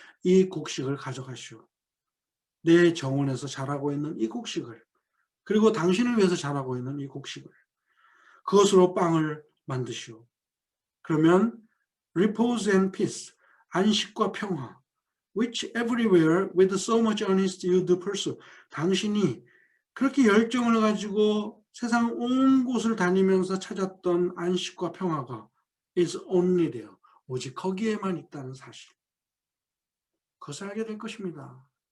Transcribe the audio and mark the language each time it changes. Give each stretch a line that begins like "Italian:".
Korean: 이 곡식을 가져가시오. 내 정원에서 자라고 있는 이 곡식을, 그리고 당신을 위해서 자라고 있는 이 곡식을, 그것으로 빵을 만드시오. 그러면
English: repose and peace,
Korean: 안식과 평화,
English: which everywhere with so much earnest you do pursue.
Korean: 당신이 그렇게 열정을 가지고 세상 온 곳을 다니면서 찾았던 안식과 평화가
English: is only there.
Korean: 오직 거기에만 있다는 사실. 그것을 알게 될 것입니다.